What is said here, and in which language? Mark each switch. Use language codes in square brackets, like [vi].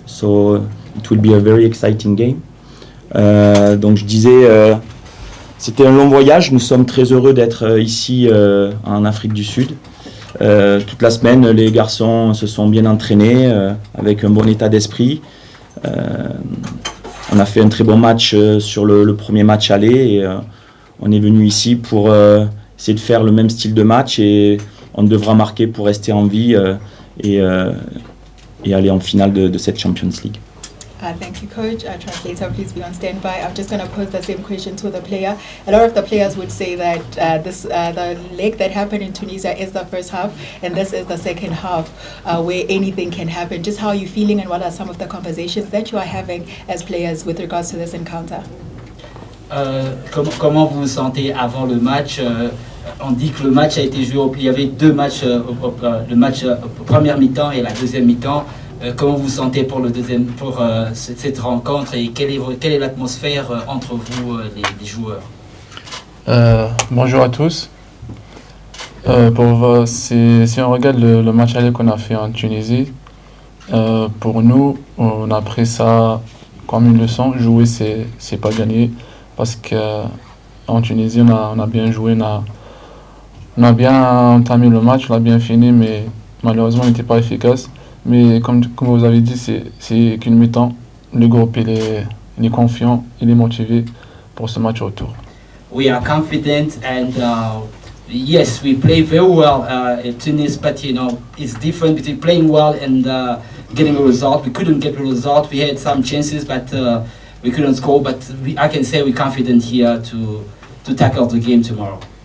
[en] So it will be a very exciting game. [fr] Donc je disais, c'était un long voyage. Nous sommes très heureux d'être ici en Afrique du Sud. Toute la semaine, les garçons se sont bien entraînés avec un bon état d'esprit. On a fait un très bon match sur le premier match aller et on est venu ici pour essayer de faire le même style de match et on devra marquer pour rester en vie et aller en finale de cette Champions League. [en] Thank you, Coach. Translator, please be on standby. I'm just going to pose the same question to the player. A lot of the players would say that the leg that happened in Tunisia is the first half, and this is the second half, where anything can happen. Just how are you feeling, and what are some of the conversations that you are having as players with regards to this encounter? [fr] Comment vous vous sentez avant le match? On dit que le match a été joué, il y avait deux matchs, le match première mi-temps et la deuxième mi-temps. Comment vous sentez pour cette rencontre et quelle est l'atmosphère entre vous, les joueurs? Bonjour à tous. Si on regarde le match aller qu'on a fait en Tunisie, pour nous, on a pris ça comme une leçon. Jouer, c'est pas gagner. Parce qu'en Tunisie, on a bien joué, on a bien entamé le match, on a bien fini, mais malheureusement, on n'était pas efficace. Mais comme vous avez dit, c'est qu'une mi-temps. Le groupe, il est confiant, il est motivé pour ce match retour. [en] We are confident and yes, we play very well at Tunis, but it's different between playing well and getting a result. We couldn't get a result. We had some chances, but we couldn't score. But I can say we're confident here to tackle the game tomorrow.